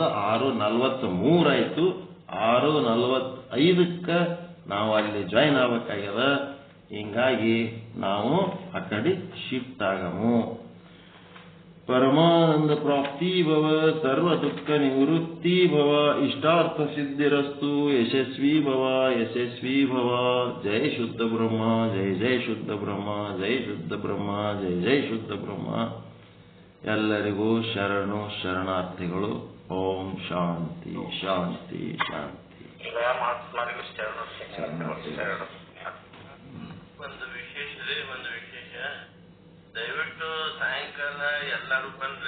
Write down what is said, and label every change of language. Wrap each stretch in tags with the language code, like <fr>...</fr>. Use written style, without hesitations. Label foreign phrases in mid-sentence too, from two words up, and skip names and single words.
<kn>6:43 ಆಯ್ತು. 6:45 ನಾವು ಅಲ್ಲಿ ಜಾಯಿನ್ ಆಗ್ಬೇಕಾಗ್ಯದ. ಹಿಂಗಾಗಿ ನಾವು ಆ ಕಡೆ ಶಿಫ್ಟ್ ಆಗಮು.</kn> <sa>ಪರಮಾನಂದ ಪ್ರಾಪ್ತಿ ಭವ, ಸರ್ವ ದುಃಖ ನಿವೃತ್ತಿ ಭವ, ಇಷ್ಟಾರ್ಥ ಸಿದ್ಧಿರಸ್ತು, ಯಶಸ್ವಿ ಭವ, ಯಶಸ್ವಿ ಭವ. ಜಯ ಶುದ್ಧ ಬ್ರಹ್ಮ, ಜಯ ಜಯ ಶುದ್ಧ ಬ್ರಹ್ಮ, ಜಯ ಶುದ್ಧ ಬ್ರಹ್ಮ, ಜಯ ಜಯ ಶುದ್ಧ ಬ್ರಹ್ಮ.</sa> <kn>ಎಲ್ಲರಿಗೂ ಶರಣು ಶರಣಾರ್ಥಿಗಳು.</kn> <sa>ಓಂ ಶಾಂತಿ ಶಾಂತಿ ಶಾಂತಿ.</sa> <kn>ಒಂದು ವಿಶೇಷ ದಯವಿಟ್ಟು ಸಾಯಂಕಾಲ ಎಲ್ಲರೂ ಬನ್ರಿ.</kn>